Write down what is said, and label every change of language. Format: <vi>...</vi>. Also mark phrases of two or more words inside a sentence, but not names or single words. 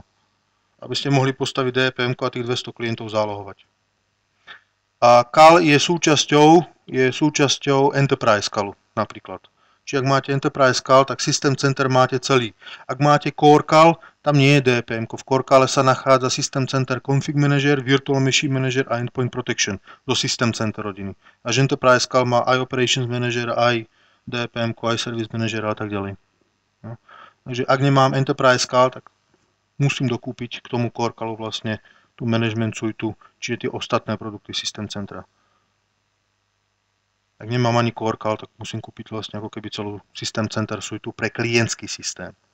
<sk>Aby ste mohli postaviť DPM a tých 200 klientov zálohovať. A CAL je súčasťou Enterprise CALu napríklad. Čiže ak máte Enterprise CAL, tak System Center máte celý. Ak máte Core CAL, tam nie je DPM. V Core CALe sa nachádza System Center Config Manager, Virtual Machine Manager a Endpoint Protection do System Center rodiny. Až Enterprise CAL má aj Operations Manager, aj DPM, aj Service Manager a tak ďalej. No. Takže ak nemám Enterprise CAL, tak musím dokúpiť k tomu Core CALu vlastne tú</sk> <en>management suite,</en> <sk>čiže tie ostatné produkty System Centra. Ak nemám ani Core CAL, tak musím kúpiť vlastne ako keby celú System Center suite pre klientský systém.</sk>